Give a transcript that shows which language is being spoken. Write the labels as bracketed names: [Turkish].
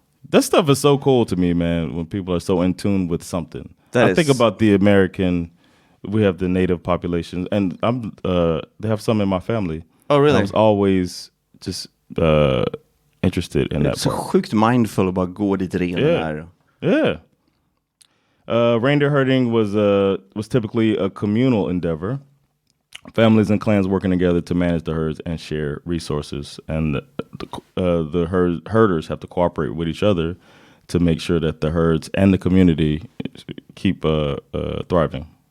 [English] That stuff is so cool to me, man, when people are so in tune with something. I think about the American, we have the native populations, and they have some in my family. Oh, really? I was always just interested in that [Swedish] Så [English] part. [Swedish] sjukt mindful att bara gå dit renen är. [English] Yeah. Reindeer herding was typically a communal endeavor. Families and clans working together to manage the herds and share resources. And the herders have to cooperate with each other to make sure that the herds and the community keep thriving.